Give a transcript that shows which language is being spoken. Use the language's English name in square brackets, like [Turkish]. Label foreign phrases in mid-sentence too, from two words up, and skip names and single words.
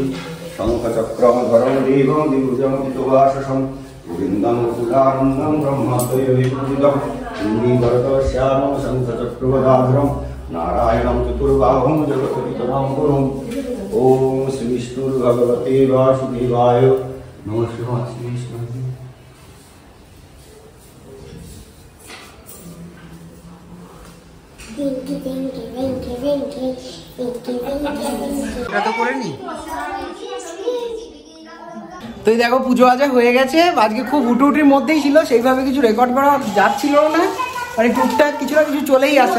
[Sanskrit] शंख चक्रधरं देवं द्विभुजं पितुवाससं गोविन्दं कुलानन्दं ब्रह्मद्वयविपूजितं हिंदी भरतश्यामं शंखचक्रगदाधरं नारायणं चतुर्बाहुं जगत्पितरं गुरुं ओम श्री विष्णुर्भगवते वासुदेवाय नमः शिवाय श्री विष्णु। [Bangla] তো দেখো পুজো আজা হয়ে গেছে, আজকে খুব হুটুহুটির মধ্যেই ছিল, সেইভাবে কিছু রেকর্ড করা যাচ্ছিল না, মানে টুকটাক কিছু না কিছু চলেই আসছে।